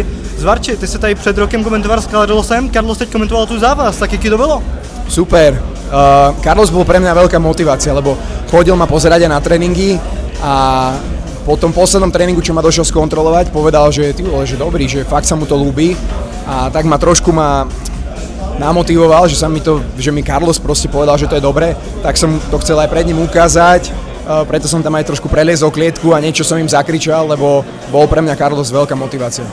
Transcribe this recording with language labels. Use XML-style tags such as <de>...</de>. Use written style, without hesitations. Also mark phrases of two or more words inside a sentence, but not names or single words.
<cs>Zvarči, ty jsi tady před rokem komentoval s Carlosem, Carlos teď komentoval tu zápas, tak jaký to bylo? Super.</cs> <sk>Carlos bol pre mňa veľká motivácia, lebo chodil ma pozerať aj na tréningy a po tom poslednom tréningu, čo ma došiel skontrolovať, povedal, že</sk> <cs>ty vole,</cs> <sk>že dobrý, že fakt sa mu to ľúbi a tak ma trošku namotivoval, že mi Carlos proste povedal, že to je dobré, tak som to chcel aj pred ním ukázať, preto som tam aj trošku preliezol klietku a niečo som im zakričal, lebo bol pre mňa Carlos veľká motivácia.</sk>